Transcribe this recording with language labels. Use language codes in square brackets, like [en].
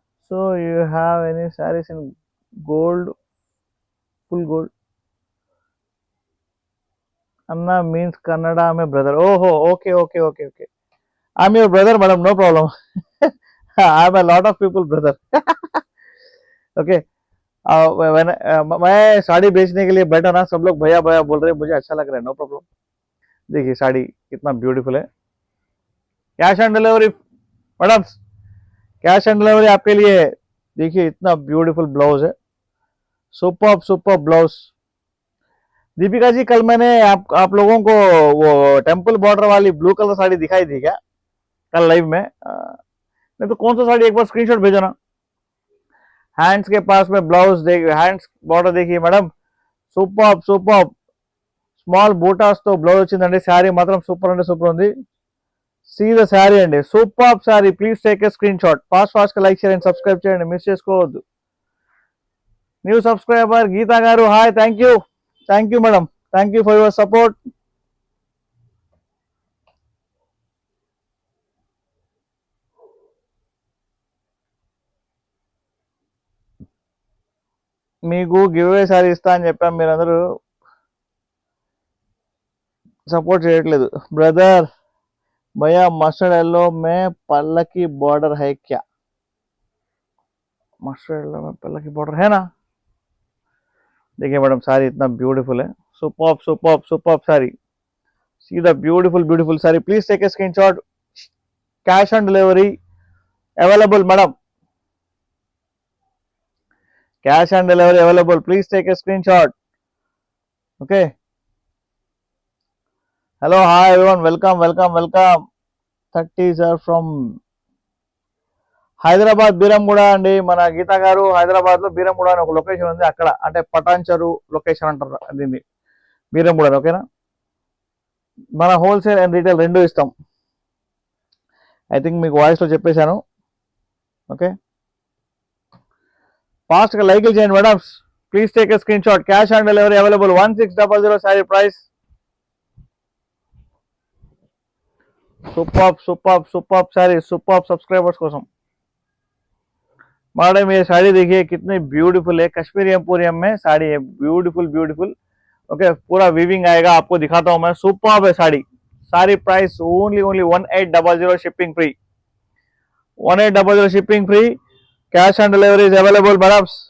[en] So you have any saris in gold, full gold అన్న means Kannada మే brother, ఓహో okay okay okay okay, I'm your brother madam, no problem, I am a lot of people brother, okay. [hi] मैं साड़ी बेचने के लिए बैठा ना, सब लोग भैया भैया बोल रहे हैं, मुझे अच्छा लग रहा है, नो प्रॉब्लम। देखिए साड़ी कितना ब्यूटीफुल है, cash on delivery madam, cash on delivery आपके लिए है। देखिए इतना ब्यूटीफुल ब्लाउज है, super super blouse. Deepika ji कल मैंने आप लोगों को वो टेम्पल बॉर्डर वाली ब्लू कलर साड़ी दिखाई थी क्या कल लाइव में? नहीं तो कौन सा साड़ी, एक बार स्क्रीनशॉट भेजो ना। हैंड्स के पास में ब्लाउज देखिए, हैंड्स बॉर्डर देखिए madam, [te] super super, small buttas తో బ్లౌజ్ వచ్చిందండి, శారీ మాత్రం సూపర్ అంటే సూపర్ ఉంది। సీ ద శారీ అండి, super sari, [en] please take a screenshot, [te] fast fast గా లైక్ షేర్ అండ్ సబ్స్క్రైబ్ చేయండి, మిస్ చేసుకోవద్దు। [en] New subscriber Geetha గారు, hi, thank you madam, thank you for your support. [te] మీకు గివ్ అవే సారీ ఇస్తా అని చెప్పాం, మీరందరూ సపోర్ట్ చేయట్లేదు। [hi] బ్రదర్ भैया मस्टर्ड येलो में पल्ला की बॉर्डर है क्या? मस्टर्ड येलो में पल्ला की बॉर्डर है ना। देखिए मैडम साड़ी इतना ब्यूटीफुल है, super super super sari, see the beautiful beautiful sari, [en] please take a screenshot, [hi] cash on delivery available madam, cash on delivery available, please take a screenshot, okay. [en] Hello hi everyone, welcome welcome welcome. 30s are from [te] Hyderabad Beeramguda అండి, మన గీత గారు హైదరాబాద్ లో బీరంగూడ అని ఒక location ఉంది, అక్కడ అంటే Patancheru location అంటారు దీన్ని, బీరంగూడ, ఓకేనా। మన హోల్సేల్ అండ్ రీటైల్ రెండు ఇస్తాం, ఐ థింక్ మీకు వాయిస్ లో చెప్పేశాను, ఓకే। ఫాస్ట్ గా లైక్ చేయండి madam, [en] please take a screenshot, [te] cash on delivery available, 1600 sorry price, super super super सारी, सुपर सब्सक्राइबर्स కోసం। [hi] मैडम ये साड़ी देखिए कितनी ब्यूटीफुल है, कश्मीरी एम्पोरियम में साड़ी है, ब्यूटीफुल ब्यूटीफुल, ओके। पूरा वीविंग आएगा, आपको दिखाता हूं मैं, सुपर है साड़ी। सारी price only 1800, shipping free, 1800 shipping free, [en] Cash on delivery is available madam.